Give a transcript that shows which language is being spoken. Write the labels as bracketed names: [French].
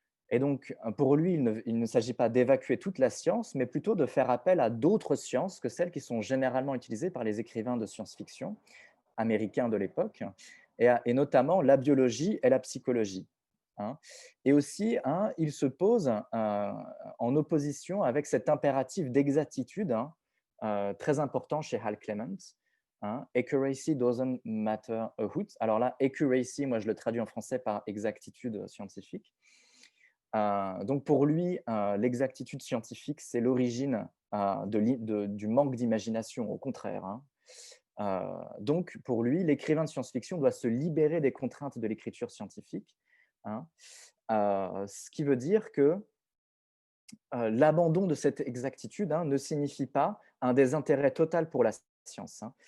[French] Et donc, pour lui, il ne s'agit pas d'évacuer toute la science, mais plutôt de faire appel à d'autres sciences que celles qui sont généralement utilisées par les écrivains de science-fiction américains de l'époque, et notamment la biologie et la psychologie. Hein. Et aussi, il se pose en opposition avec cet impératif d'exactitude, très important chez Hal Clement. [English] Accuracy doesn't matter a hoot. [French] Alors là, accuracy, moi je le traduis en français par exactitude scientifique. Donc pour lui, l'exactitude scientifique, c'est l'origine du manque d'imagination, au contraire. Donc pour lui, l'écrivain de science-fiction doit se libérer des contraintes de l'écriture scientifique, ce qui veut dire que l'abandon de cette exactitude ne signifie pas un désintérêt total pour la science.